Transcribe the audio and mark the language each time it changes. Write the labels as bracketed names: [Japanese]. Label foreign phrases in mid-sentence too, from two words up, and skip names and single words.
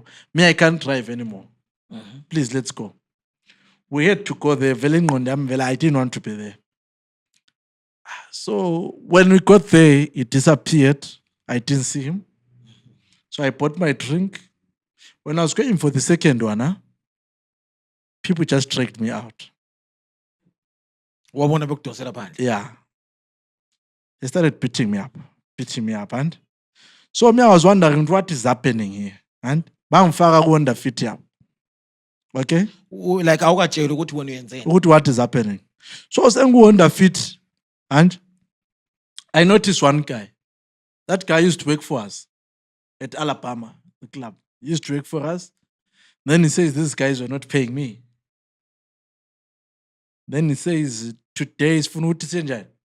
[English] Me, I can't drive anymore. Please, let's go. We had to go there. I didn't want to be there. So when we got there, he disappeared. I didn't see him. So I bought my drink. When I was going for the second one, people just dragged me out. [North Ndebele] Wabona bekudosela phandle. [English] Yeah. They started beating me up. And so me, I was wondering what is happening here. [North Ndebele] And bangifaka ku [English] fit up. [North Ndebele] Okay? Like awukatshela ukuthi wena uyenzeni. [English] What is happening? So I was saying fit. And I noticed one guy. That guy used to work for us at Alabama, the club. He used to work for us. Then he says, these guys were not paying me. Then he says, today is Funuti Senjai.